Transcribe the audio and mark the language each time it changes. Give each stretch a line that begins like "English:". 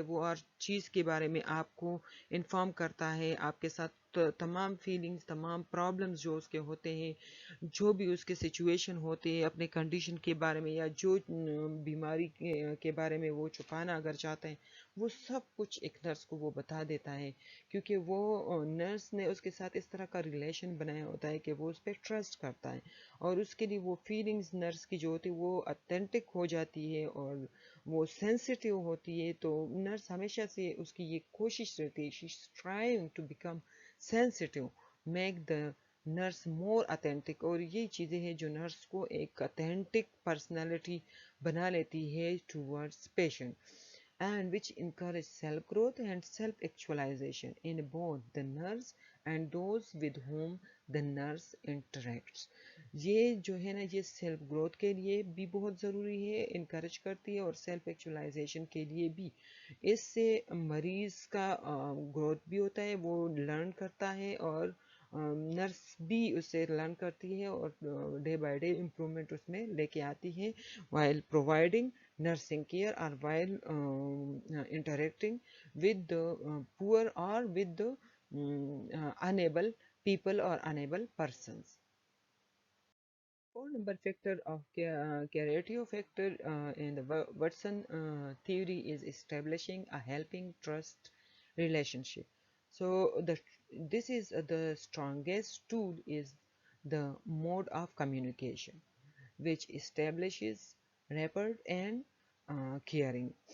Urdu: وہ ہر چیز کے بارے میں آپ کو انفارم کرتا ہے، آپ کے ساتھ تمام فیلنگز، تمام پرابلمز جو اس کے ہوتے ہیں، جو بھی اس کے سچویشن ہوتے ہیں، اپنے کنڈیشن کے بارے میں، یا جو بیماری کے بارے میں وہ چھپانا اگر چاہتے ہیں، وہ سب کچھ ایک نرس کو وہ بتا دیتا ہے، کیونکہ وہ نرس نے اس کے ساتھ اس طرح کا ریلیشن بنایا ہوتا ہے کہ وہ اس پہ ٹرسٹ کرتا ہے، اور اس کے لیے وہ فیلنگز نرس کی جو ہوتی ہے وہ اتھینٹک ہو جاتی ہے اور وہ سینسیٹیو ہوتی ہے. تو نرس ہمیشہ سے اس کی یہ کوشش رہتی ہے،
English: She is trying to become sensitive, make the nurse more authentic.
Urdu: اور یہ چیزیں ہیں جو نرس کو ایک اتھینٹک پرسنالٹی بنا لیتی ہے towards patient.
English: And which encourage self-growth and self-actualization in both the nurse and those with whom the nurse interacts.
Urdu: یہ جو ہے نا، یہ سیلف گروتھ کے لیے بھی بہت ضروری ہے، انکریج کرتی ہے، اور سیلف ایکچولائزیشن کے لیے بھی. اس سے مریض کا گروتھ بھی ہوتا ہے، وہ لرن کرتا ہے، اور نرس بھی اس سے لرن کرتی ہے، اور ڈے بائی ڈے امپرومنٹ اس میں لے کے آتی ہے
English: while providing nursing care, or while interacting with the poor or with the unable people or unable persons. Four number factor of curative factor in the Watson theory is establishing a helping trust relationship. So this is the strongest tool is the mode of communication, which establishes rapport and caring.